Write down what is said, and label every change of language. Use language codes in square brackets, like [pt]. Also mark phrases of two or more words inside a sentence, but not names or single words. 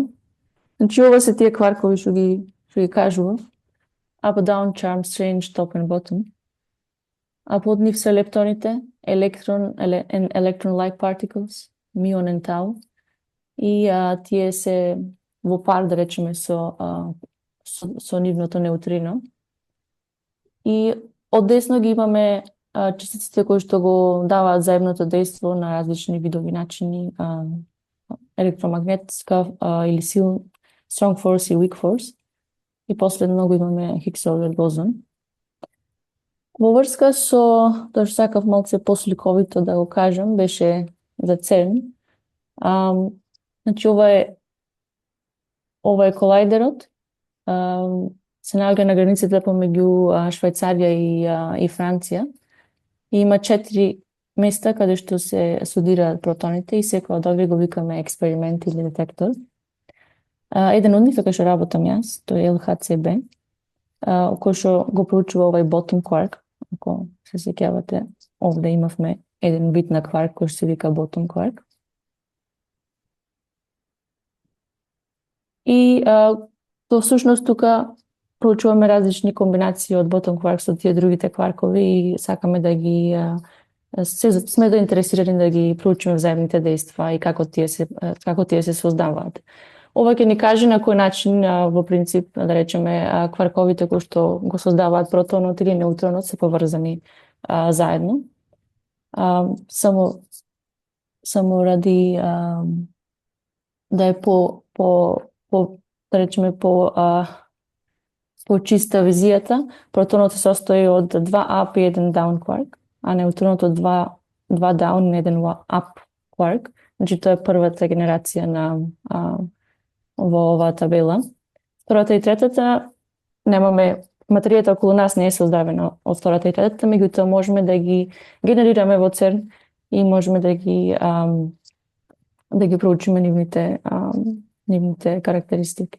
[mk] Значи, ова се тие кваркови што ги кажував. [en] Up, down, charm, strange, top and bottom. [mk] А под нив се лептоните, [en] electron-like particles, muon and tau. [mk] И тие се во пар, да речеме, со нивното неутрино. И од десно ги имаме честиците кои што го даваат заедното дејство на различни видови начини, електромагнетска или [en] strong force [mk] и [en] weak force. [mk] И последно го имаме Хигсовиот бозон. Во врска со тоа што сакав малце посликовито да го кажам, беше за CERN. Значи, ова е колајдерот. Се наоѓа на границата помеѓу Швајцарија и Франција. И има 4 места каде што се студираат протоните и секој од овие го викаме експеримент или детектор. Еден од нив е кај што работам јас, тој е LHCb, кој што го проучува овај [en] bottom quark. [mk] Ако се сеќавате, овде имавме еден вид на кварк кој што се вика [en] bottom quark. [mk] И тоа всушност тука проучуваме различни комбинации од [en] bottom quark [mk] со тие другите кваркови и сакаме да ги сме заинтересирани да ги проучиме взаимните дејства и како тие се создаваат. Ова ќе ни каже на кој начин, во принцип, да речеме, кварковите кои што го создаваат протонот или неутронот се поврзани заедно. Само ради да е да речеме по чиста визијата, протонот се состои од 2 up и 1 [en] down quark, [mk] а неутронот од 2 down и 1 [en] up quark. [mk] Значи, тоа е првата генерација во оваа табела. Втората и третата, немаме, материјата околу нас не е создадена од втората и третата, меѓутоа можеме да ги генерираме во CERN и можеме да ги да ги проучиме нивните карактеристики.